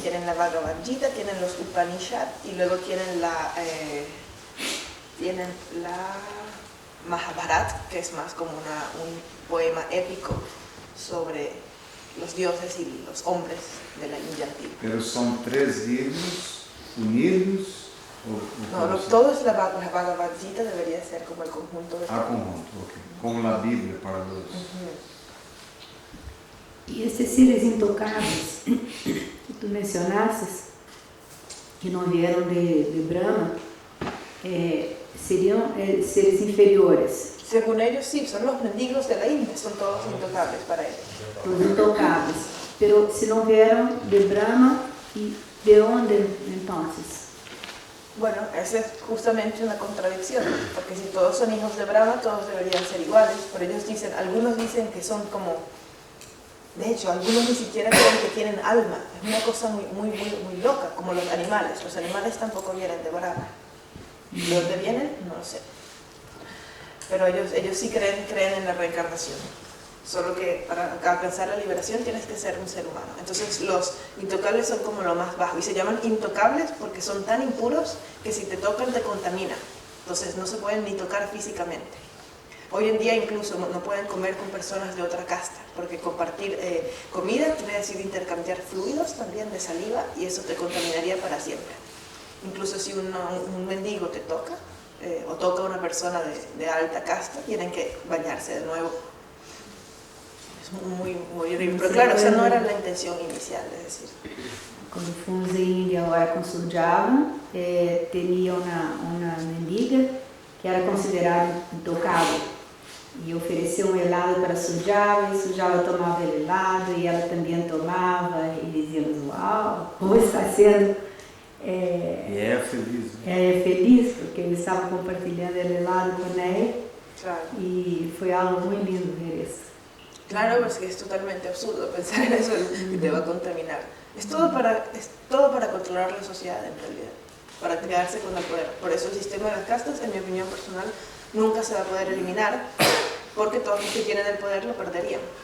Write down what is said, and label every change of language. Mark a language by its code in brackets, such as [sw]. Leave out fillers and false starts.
[es] Tienen la Bhagavad Gita, tienen los Upanishad y luego tienen la Mahabharata, que es más como un poema épico sobre los dioses y los hombres de la India antigua. Pero son 3 libros unidos? No, todos la Bhagavad Gita debería ser como el conjunto de... conjunto, ok. Como la Biblia para los... [pt] E esses seres intocáveis que tu mencionaste, que não vieram de Brahma, seriam seres inferiores. [es] Según ellos, sí, son los mendigos de la India, son todos intocables para ellos. [pt] Os intocáveis. Pero se não vieram de Brahma, e de onde então? [es] Bueno, esa es justamente una contradicción, porque si todos son hijos de Brahma, todos deberían ser iguales, pero ellos dicen, algunos dicen que son como, de hecho, algunos ni siquiera creen que tienen alma, es una cosa muy loca, como los animales tampoco vienen de Brahma. ¿De dónde vienen? No lo sé. Pero ellos sí creen en la reencarnación. Solo que para alcanzar la liberación tienes que ser un ser humano. Entonces los intocables son como lo más bajo. Y se llaman intocables porque son tan impuros que si te tocan te contaminan. Entonces no se pueden ni tocar físicamente. Hoy en día incluso no pueden comer con personas de otra casta. Porque compartir comida quiere decir intercambiar fluidos también de saliva y eso te contaminaría para siempre. Incluso si un mendigo te toca o toca a una persona de alta casta, tienen que bañarse de nuevo. Muy horrible, pero claro, esa no era la intención inicial, es decir. [pt] Quando fomos em Índia agora com Surjava, tinha uma mendiga que era considerada intocável e ofereceu helado para Surjava e Surjava tomava helado e ela também tomava e dizíamos, uau, como está sendo feliz. Feliz porque ele estava compartilhando helado com ela. Claro. E foi algo muito lindo ver isso. [es] Claro, porque es totalmente absurdo pensar en eso que te va a contaminar. Es todo para controlar la sociedad en realidad, para quedarse con el poder. Por eso el sistema de las castas, en mi opinión personal, nunca se va a poder eliminar, porque todos los que tienen el poder lo perderían.